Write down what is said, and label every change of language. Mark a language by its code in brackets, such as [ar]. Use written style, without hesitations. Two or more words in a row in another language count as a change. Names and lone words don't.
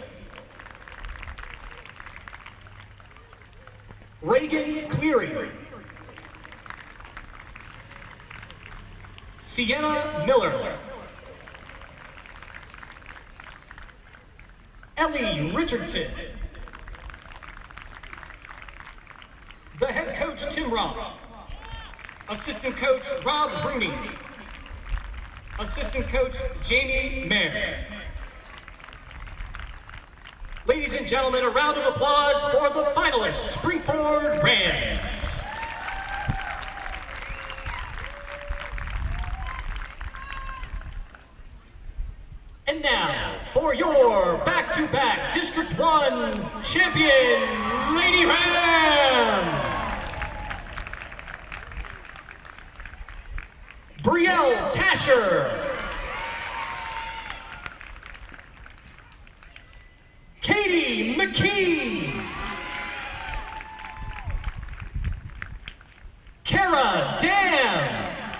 [en] Reagan Cleary. Sienna Miller. Ellie Richardson. The head coach, Tim Robb. Assistant coach, Rob Rooney. Assistant coach, Jamie Mayer. Ladies and gentlemen, a round of applause for the finalists, Springford Rams. And now, for your back-to-back District 1 champion, Lady Rams! Brielle Tasher. Katie McKee. Kara Dam.